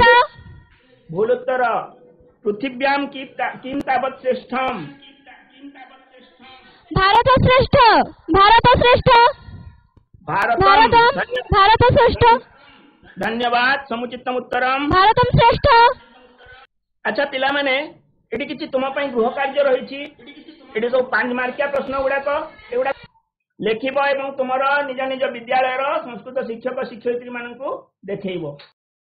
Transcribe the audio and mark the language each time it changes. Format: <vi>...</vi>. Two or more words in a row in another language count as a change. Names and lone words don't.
<or>ଭୁଲ ଉତ୍ତର।</or> <sa>पृथिव्यां किं तावत् श्रेष्ठम्? भारत श्रेष्ठ। भारत श्रेष्ठ। भारतम। भारत श्रेष्ठ। धन्यवाद, समुचितम उत्तरम। भारतम श्रेष्ठ।</sa> <or>ଅଚ୍ଛା ପିଲା ମାନେ ଏଠି କିଛି ତୁମ ପାଇଁ ଗୃହ କାର୍ଯ୍ୟ ରହିଛି। ଏଠି ସବୁ 5 ମାର୍କିଆ ପ୍ରଶ୍ନ ଗୁଡାକ ଏଗୁଡା ଲେଖିବ ଏବଂ ତୁମର ନିଜ ନିଜ ବିଦ୍ୟାଳୟ ସଂସ୍କୃତ ଶିକ୍ଷକ ଶିକ୍ଷୟିତ୍ରୀ ମାନଙ୍କୁ ଦେଖାଇବ।</or>